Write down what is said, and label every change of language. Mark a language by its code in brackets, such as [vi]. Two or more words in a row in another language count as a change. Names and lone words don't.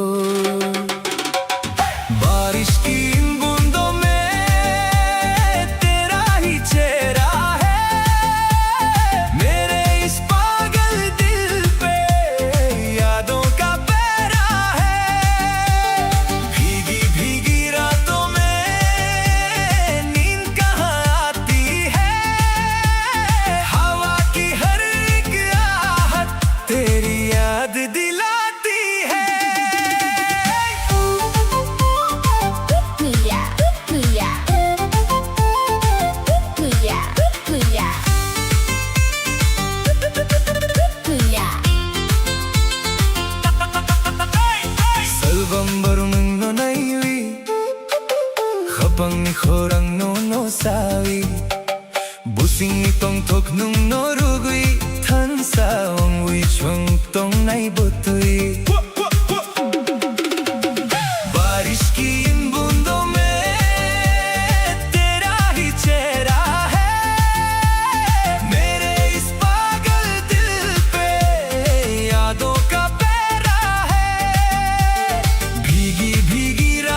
[hi] बारिश की इन बूंदों में तेरा ही चेहरा है मेरे इस पागल दिल पे यादों का पहरा है भीगी भीगी रातों में नींद कहाँ आती है हवा की हर एक आहट तेरी याद दिलाती है [trp] Kapang ni khorang no no sawi Busing itong tok nung no rugui Tan sa ong wi chuang tong nai butui [hi] बारिश की इन बूंदों में तेरा ही चेहरा है मेरे इस पागल दिल पे यादों का पहरा है भीगी भीगी